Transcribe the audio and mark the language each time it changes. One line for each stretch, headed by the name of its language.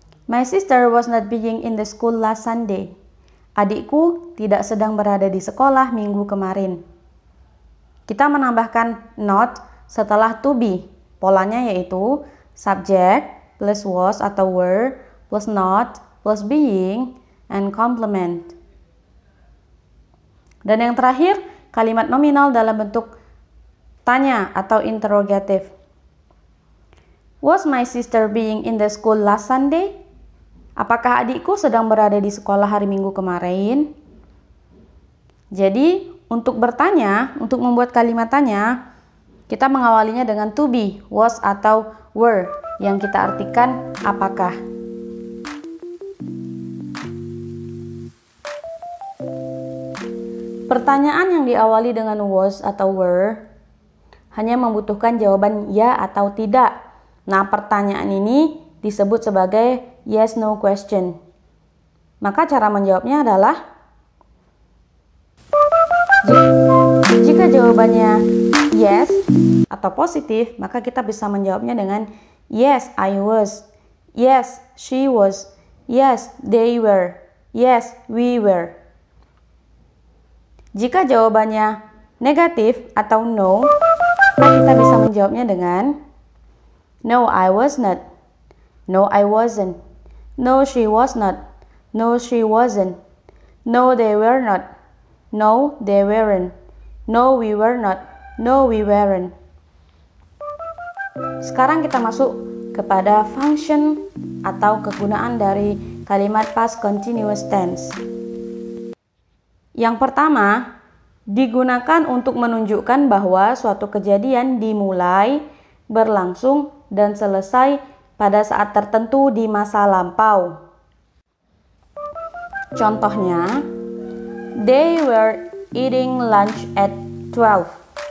English: My sister was not being in the school last Sunday.
Indonesian: Adikku tidak sedang berada di sekolah minggu kemarin. Kita menambahkan not setelah to be. Polanya yaitu subject plus was atau were plus not plus being and complement. Dan yang terakhir, kalimat nominal dalam bentuk tanya atau interrogative.
English: Was my sister being in the school last Sunday?
Indonesian: Apakah adikku sedang berada di sekolah hari Minggu kemarin? Jadi, untuk bertanya, untuk membuat kalimat tanya, kita mengawalinya dengan to be, was atau were, yang kita artikan apakah. Pertanyaan yang diawali dengan was atau were hanya membutuhkan jawaban ya atau tidak. Nah, pertanyaan ini disebut sebagai yes no question. Maka cara menjawabnya adalah jika jawabannya yes atau positif, maka kita bisa menjawabnya dengan
English: yes I was, yes she was, yes they were, yes we were.
Indonesian: Jika jawabannya negatif atau no, maka kita bisa menjawabnya dengan
English: no I was not, no I wasn't, no she was not, no she wasn't, no they were not, no they weren't, no we were not, no we weren't.
Indonesian: Sekarang kita masuk kepada function atau kegunaan dari kalimat past continuous tense. Yang pertama, digunakan untuk menunjukkan bahwa suatu kejadian dimulai, berlangsung, dan selesai pada saat tertentu di masa lampau. Contohnya,
English: they were eating lunch at 12.